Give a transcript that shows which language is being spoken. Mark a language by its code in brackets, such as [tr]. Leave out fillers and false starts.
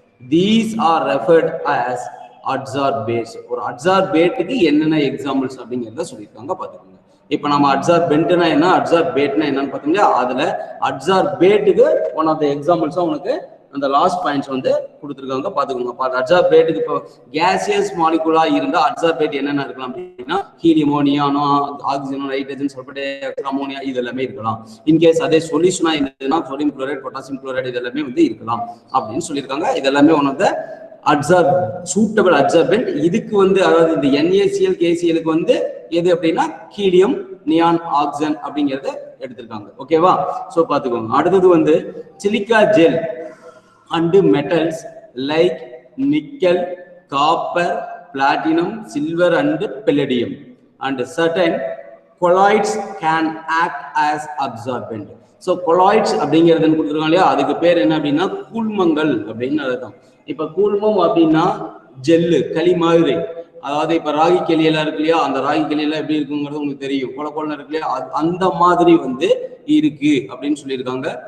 [en] These are referred as adsorbates. [ta] ஒரு adsorbate-க்கு என்னென்ன examples அப்படிங்கறத சொல்லிருக்காங்க, பாத்துக்கோங்க. இப்ப நம்ம adsorbent-னா என்ன, adsorbate-னா என்னன்னு பாத்தீங்களா, அதுல adsorbate-க்கு ஒன் ஆஃப் தி எக்ஸாம்பிள்ஸா உனக்கு அந்த லாஸ்ட் பாயிண்ட்ஸ் வந்து கொடுத்துருக்காங்க, பாத்துக்கோங்க. அட்சார்பேட்டுக்கு இப்போ கேசியஸ் மாலிகுலா இருந்தா அட்சார்பேட் என்னென்ன இருக்கலாம் அப்படின்னா ஹீலியமோ, நியானோ, ஆக்சிஜனோ, nitrogen, sulphur di oxide, ammonia இது எல்லாமே இருக்கலாம். இன்கேஸ் அதே சொல்யூஷனா இருந்ததுன்னா சோடியம் குளோரைட், பொட்டாசியம் குளோரைட் இது எல்லாமே வந்து இருக்கலாம் அப்படின்னு சொல்லியிருக்காங்க. இது எல்லாமே ஒன் ஆஃப் த சூட்டபிள் அட்சார்பென்ட். இதுக்கு வந்து அதாவது இந்த NaCl, KCl-க்கு வந்து எது அப்படின்னா ஹீலியம், நியான், ஆக்சிஜன் அப்படிங்கறத எடுத்திருக்காங்க, ஓகேவா. சோ பாத்துக்கோங்க. அடுத்தது வந்து silica gel [en] and metals like nickel, copper, platinum, silver and palladium and certain colloids can act as absorbent. [ta] So colloids அப்படிங்கிறதுன்னு கொடுத்துருக்காங்க இல்லையா, அதுக்கு பேர் என்ன அப்படின்னா கூழ்மங்கள் அப்படின்னு அர்த்தம். இப்ப கூழ்மம் அப்படின்னா ஜெல்லு, களி மாதிரி, அதாவது இப்ப ராகி களியெல்லாம் இருக்கு இல்லையா, அந்த ராகி களியெல்லாம் எப்படி இருக்குங்கிறது உங்களுக்கு தெரியும், கொல இருக்கு இல்லையா, அந்த மாதிரி வந்து இருக்கு அப்படின்னு சொல்லியிருக்காங்க.